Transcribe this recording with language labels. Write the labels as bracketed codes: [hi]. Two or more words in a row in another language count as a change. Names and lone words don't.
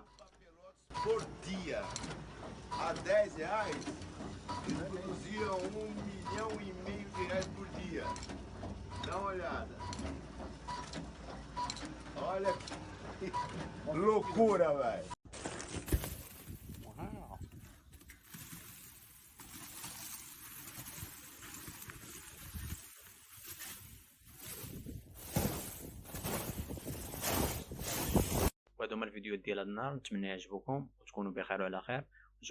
[pt] por dia a R$ 10 produzia 1,5 milhão de reais por dia. Dá uma olhada. Olha que loucura, velho. [ar] وهادو هما الفيديوهات ديال هاد النهار، نتمنى يعجبوكم وتكونوا بخير وعلى خير.